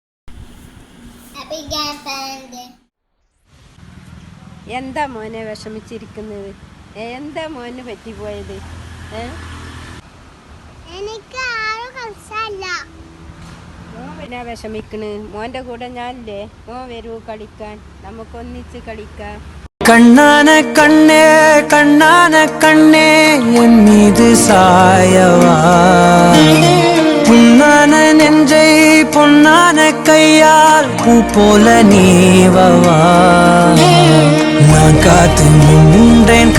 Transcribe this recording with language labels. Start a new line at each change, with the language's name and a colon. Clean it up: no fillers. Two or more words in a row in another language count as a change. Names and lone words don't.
Malayalam: എന്താ മോനെ വിഷമിച്ചിരിക്കുന്നത്? എന്താ മോന് പറ്റിപ്പോയത്? മോൻ പിന്നെ വിഷമിക്കണ്? മോന്റെ കൂടെ ഞാനില്ലേ? മോൻ വരൂ കളിക്കാൻ, നമുക്കൊന്നിച്ച് കളിക്കാം.
Tamil: கண்ணான கண்ணே கண்ணான கண்ணே என் மீது சாயவா புண்ணான நெஞ்சை பொன்னான கையால் பூ போல நீவவா நான் காத்து நின்றேன்